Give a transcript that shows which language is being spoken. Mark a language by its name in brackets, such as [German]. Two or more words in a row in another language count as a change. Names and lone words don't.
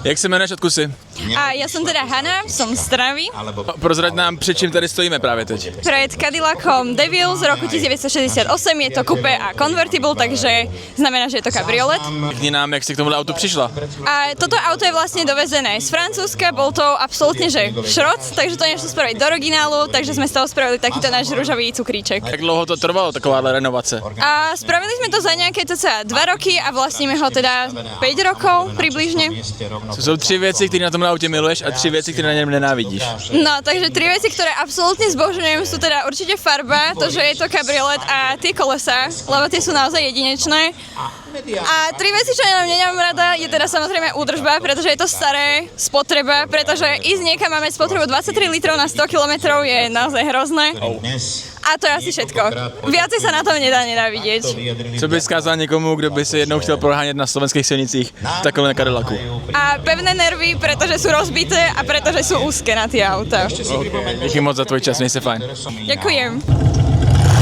[Czech] Jak se jmenuješ, odkud jsi? [Slovak] A ja som teda Hana, som z Trnavy. [Czech] Prozrať nám, před čím tady stojíme právě teď. [Slovak] Pred Cadillacom Devil z roku 1968, je to coupé a convertible, takže znamená, že je to kabriolet. [Czech] Řekni nám, jak jsi k tomuhle autu přišla. [Slovak] A toto auto je vlastne dovezené z Francúzska, bol to absolútne že šrot, takže to nešlo spraviť do originálu, takže sme z toho spravili takýto náš ružavý cukríček. [Czech] Jak dlouho to trvalo, takováhle renovace? [Slovak] A spravili sme to za nejaké cca 2 roky a vlastníme ho teda 5 rokov približne. [Czech] Co jsou 3 věci, které na tomhle autě miluješ a 3 věci, které na něm nenávidíš? No, [Slovak] takže 3 veci, ktoré absolútne zbožňujem, sú teda určite farba, to, že je to kabriolet a tie kolesa, lebo tie sú naozaj jedinečné. A 3 veci, čo ja nemám rada, je teda samozrejme údržba, pretože je to staré, spotreba, pretože ísť niekam máme spotrebu 23 litrov na 100 km je naozaj hrozné. A to je asi všetko. Viacej sa na tom nedá nenávidieť. [Czech] Co bys skázal někomu, kdo by se jednou chtěl prohánět na slovenských silnicích v takovém Cadillacu? [Slovak] A pevné nervy, pretože sú rozbité a pretože sú úzke na tie auta. [Czech] Díky moc za tvoj čas, měj se fajn. [Slovak] Ďakujem.